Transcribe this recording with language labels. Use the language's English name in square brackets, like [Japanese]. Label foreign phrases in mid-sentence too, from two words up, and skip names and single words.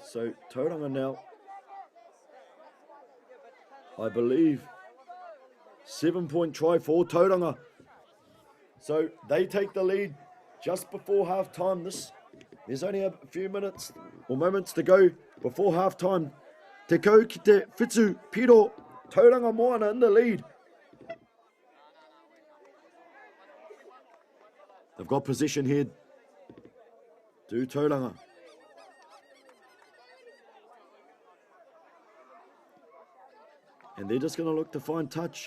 [English] So Tauranga now, I believe, 7-point try for Tauranga. So they take the lead just before half time. There's only a few minutes or moments to go before half time. [Māori] Te kau ki te whitu piro, Tauranga Moana [English] in the lead. They've got possession here. Do Tauranga. And they're just going to look to find touch.